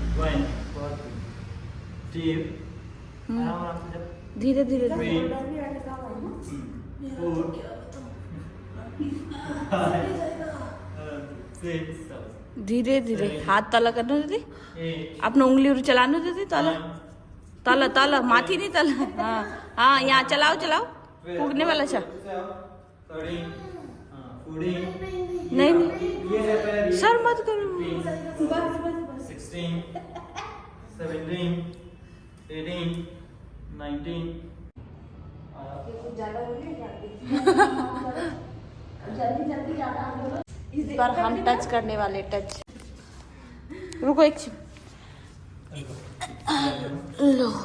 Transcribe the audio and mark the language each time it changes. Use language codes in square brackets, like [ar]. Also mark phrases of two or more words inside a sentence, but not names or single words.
[hi] Fine. बहुत deep. आराम से जब धीरे धीरे 3 4 5 6 [ne] धीरे धीरे हात तल गर्नु दिदी 8 आफ्नो उंगलीहरु चलाउनु दिदी तल तल तल माथि नि तल यहाँ चलाऊ चलाऊ पुग्ने वाला छ 13 14 [hi] नहीं ये है पैर सर मत करो 16 17 18 19 इस बार हम टच करने वाले टच रुको एक लो